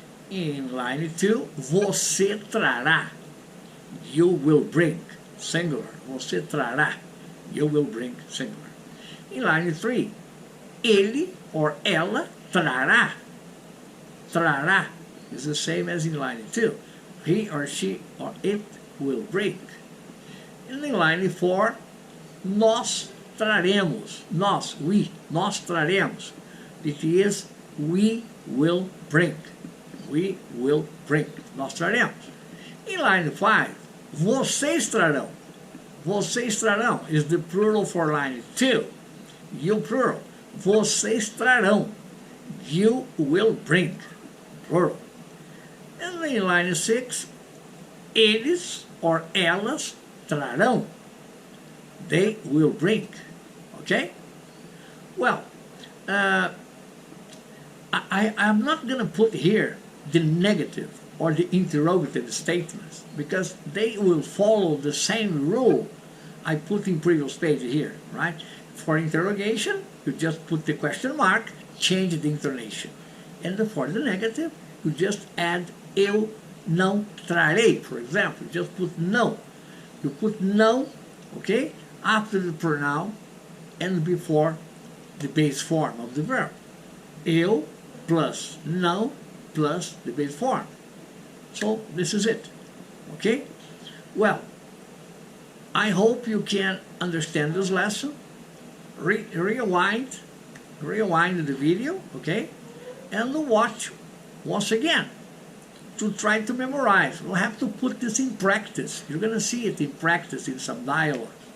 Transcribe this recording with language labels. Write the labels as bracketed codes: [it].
[en] In line 2, [pt] você trará. [en] You will bring. Singular. [pt] Você trará. [en] You will bring. Singular. In line 3, ele or [pt] ela trará. [en] Trará is the same as in line 2. He or she or it will bring. And in line 4, [pt] nós traremos. [en] Nós, we, [pt] nós traremos. [en] It is we will bring. We will bring. [pt] Nós traremos. [en] In line 5, [pt] vocês trarão. Vocês trarão [en] is the plural for line 2. You plural. [pt] Vocês trarão. [en] You will bring. Plural. And in line 6, eles or [pt] elas trarão. [en] They will bring. Okay? Well, I'm not going to put here the negative or the interrogative statements because they will follow the same rule I put in previous page here, right? For interrogation, you just put the question mark, change the intonation. And for the negative, you just add [pt] eu não trarei, [en] for example. You just put não. You put não, okay, after the pronoun and before the base form of the verb. Eu plus não plus the base form. So this is it, okay? Well, I hope you can understand this lesson. Rewind the video, okay? And watch once again to try to memorize. We'll have to put this in practice. You're going to see it in practice in some dialogue.